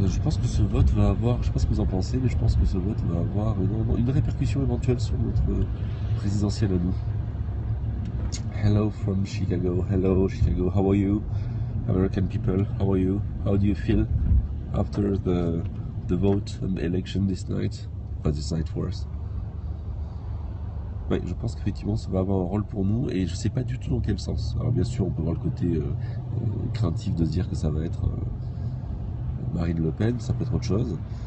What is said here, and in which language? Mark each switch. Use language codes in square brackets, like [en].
[fr] Je pense que ce vote va avoir, je sais pas ce que vous en pensez, mais je pense que ce vote va avoir une répercussion éventuelle sur notre présidentielle à nous. [en] Hello from Chicago, hello Chicago, how are you? American people, how are you? How do you feel after the vote and the election this night? This night for us. [fr] Ouais, je pense qu'effectivement ça va avoir un rôle pour nous, et je sais pas du tout dans quel sens. Alors bien sûr on peut voir le côté craintif de se dire que ça va être Marine Le Pen, ça peut être autre chose.